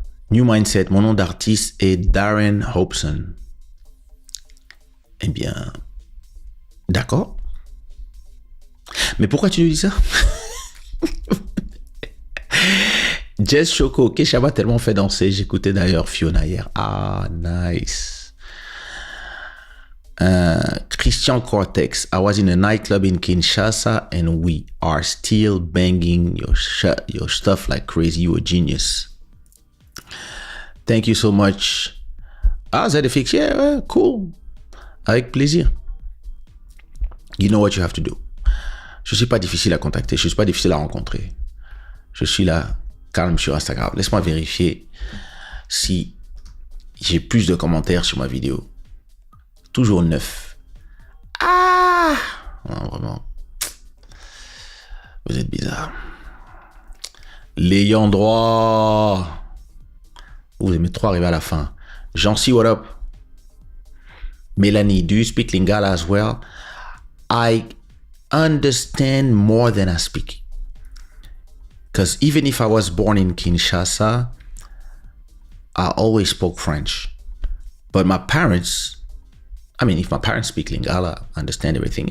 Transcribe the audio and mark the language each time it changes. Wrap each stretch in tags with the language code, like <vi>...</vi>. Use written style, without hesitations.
<fr>New Mindset, mon nom d'artiste est Darren Hobson. Eh bien, d'accord. Mais pourquoi tu nous dis ça? Jess Choco, Kaysha m'a tellement fait danser. J'écoutais d'ailleurs Fiona hier.</fr> <en>Ah, nice. Christian Cortex, I was in a nightclub in Kinshasa and we are still banging your stuff like crazy. You a genius. Thank you so much.</en> <fr>Ah, ZFX,</fr> <en>yeah, cool.</en> <fr>Avec plaisir.</fr> <en>You know what you have to do.</en> <fr>Je suis pas difficile à contacter, je suis pas difficile à rencontrer. Je suis là, calme sur Instagram. Laisse-moi vérifier si j'ai plus de commentaires sur ma vidéo. Toujours 9. Ah! Non, vraiment. Vous êtes bizarre. L'ayant droit. Vous aimez trop arriver à la fin.</fr> <en>Jean-C, what up? Melanie, do you speak Lingala as well? I understand more than I speak. Because even if I was born in Kinshasa, I always spoke French. But my parents, I mean, if my parents speak Lingala, I understand everything.</en>